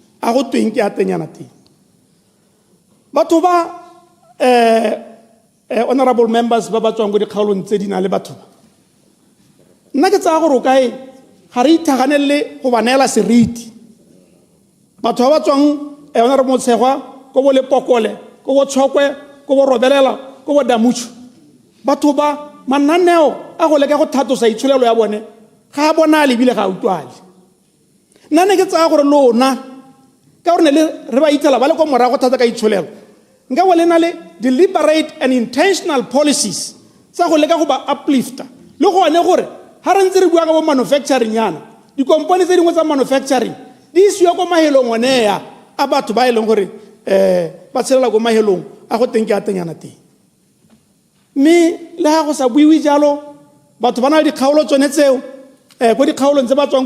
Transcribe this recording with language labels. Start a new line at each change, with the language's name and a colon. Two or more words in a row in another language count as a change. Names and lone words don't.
Tswana: batho ba
English: honorable members
Tswana: ba ba tswang go dikgaolong tse di na le batho nna ke tsaya gore o kae ga re ithaganelele go ba neela seriti batho ba ba tswang honorable Motshegwa ko bo Lepokole ko bo Tshokwe ko bo Robelela ko bo Damutshu batho ba mananeo a go leka go thatosa itshulelo ya bone ga a bonale ebile ga a utlwale nna ne ke tsaya gore lona ka gore ne re ba ithela ba le ko morago thata ka itshulelo nka bo le na le
English: deliberate and intentional policies
Tswana: tsa go leka go ba uplifta le gone gore ga re ntse re bua ka bo manufacturing yana dikompone tse dingwe tsa manufacturing di isiwa ko mahelong oneya a batho ba e leng gore ba tshelela ko mahelong a go teng ke a tenyana teng mme le ga go sa buiwe jalo batho ba na le dikgaolo tsone tseo ko dikgaolong tse ba tswang